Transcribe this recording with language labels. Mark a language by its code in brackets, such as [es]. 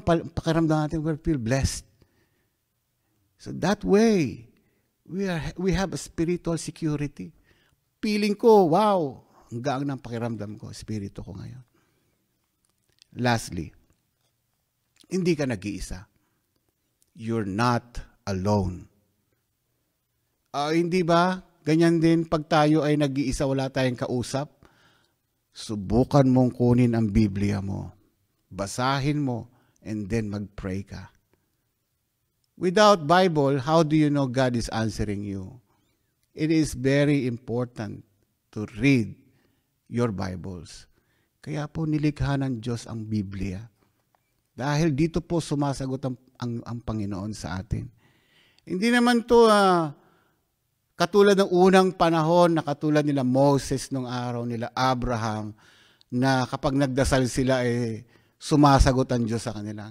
[tl] Pakiramdam natin, [en] we feel blessed. So that way, we have a spiritual security. [tl] Feeling ko, wow, ang gaang ng pakiramdam ko, spirito ko ngayon. Lastly, hindi ka nag-iisa. [en] You're not alone. [tl] Hindi ba? Ganyan din, pag tayo ay nag-iisa, wala tayong kausap, subukan mong kunin ang Biblia mo. Basahin mo, [en] and then [tl] mag-pray ka. [en] Without Bible, how do you know God is answering you? It is very important to read your Bibles. [tl] Kaya po nilikha ng Diyos ang Biblia. Dahil dito po sumasagot ang Panginoon sa atin. Hindi naman to katulad ng unang panahon na katulad nila Moses nung araw nila Abraham na kapag nagdasal sila sumasagot ang Diyos sa kanila.